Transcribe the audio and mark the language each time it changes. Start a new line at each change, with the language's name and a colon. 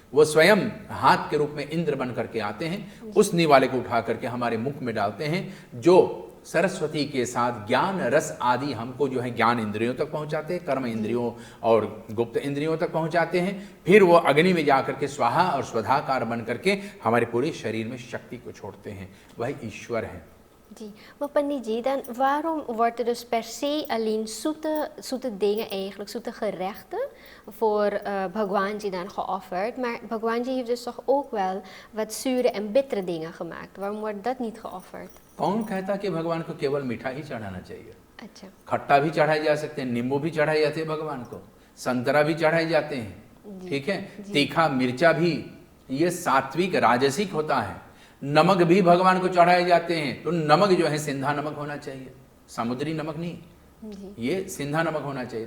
Hindi: वो स्वयं हाथ के रूप में इंद्र बन करके आते हैं, उस निवाले को उठा करके हमारे मुख में डालते हैं, जो सरस्वती के साथ ज्ञान रस आदि हमको जो है ज्ञान इंद्रियों तक पहुंचाते हैं, कर्म इंद्रियों और गुप्त इंद्रियों तक पहुंचाते हैं। फिर वो अग्नि में जाकर के स्वाहा और स्वधाकार बन करके हमारे पूरे शरीर में शक्ति को छोड़ते हैं, वह ईश्वर है।
Dutch: जी, maar Pandit जी, dan waarom wordt er dus per se alleen zoete dingen eigenlijk, zoete gerechten voor Bhagwan ji dan geofferd, maar Bhagwan ji heeft dus toch ook wel wat zure en bittere dingen gemaakt. Waarom wordt dat niet geofferd?
Hindi: कौन कहता कि भगवान को केवल मीठा ही चढ़ाना चाहिए? अच्छा। खट्टा भी चढ़ाए जा सकते हैं, नींबू भी चढ़ाए जाते हैं भगवान को, संतरा भी चढ़ाए जाते हैं, ठीक है, तीखा मिर्चा भी, ये सात्विक राजसिक होता है। नमक भी भगवान को चढ़ाए जाते हैं, तो नमक जो है सिंधा नमक होना चाहिए, समुद्री नमक नहीं, ये सिंधा नमक होना चाहिए।